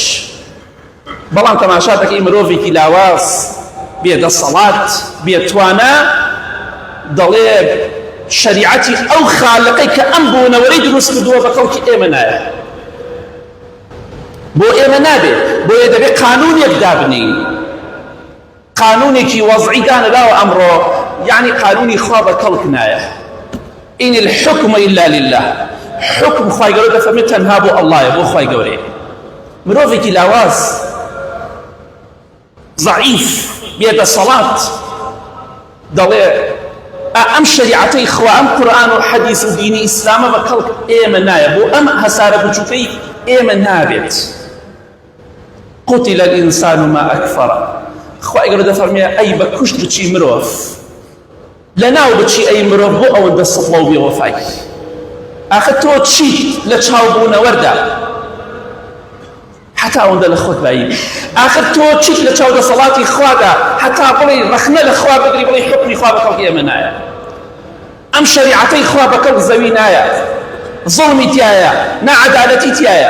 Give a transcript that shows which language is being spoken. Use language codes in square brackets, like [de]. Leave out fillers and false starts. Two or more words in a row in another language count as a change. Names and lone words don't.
[ckb] بەڵام تەماشا دەکەی مرۆڤێکی لاواز بێدەسەڵات بێتوانە دەڵێ شەریعەتی ئەو خالقەی کە ئەم بوونەوەرەی دروست کردووە بە خەڵکی ئێمە نایە، بۆ ئێمە نابێت، بۆیە دەبێت قانونێک دابنین، قانونێکی وەزعی دانراوە ئەمڕۆ، یعنی قانونی خوا بە کەڵک نایە. [ar] ئین الحکم إلا لله، [ckb] حکم خوای گەورە دەفەرمێت تەنها بۆ ئەڵڵایە، بۆ خوای گەورەیە. مرۆڤێکی لاواز ضعیف بێدەسەڵات دەڵێ ئەم شریعەتەی خوا، ئەم قورئان و حەدیث و دینی ئیسلامە بە کەڵک ئێمە نایە، بۆ ئەم هەسارە بچووکەی ئێمە نابێت. [ar] قوتل الإنسان ما أكفره، [ckb] خوای گەورە دەفەرمێ ئەی بە کوشت بچی مرۆڤ، لەناو بچی ئەی مرۆڤ بۆ ئەوەندە سەڵە و بێوەفای. ئاخە تۆ چیت لە چاوبوونەوەردا حتا ئەوەندە لە خۆت بایی؟ ئاخر تۆ چیت لە چاو دەسەڵاتی خوادا حتا بڵێ ڕەخنە لە خوا بگری، بڵێ حکمی خوا بە کەڵکی ئێمە نایە، ئەم شەریعەتەی خوا بە کەڵک زەوی نایە، زوڵمی تایە، نەعەدالەتی تایە.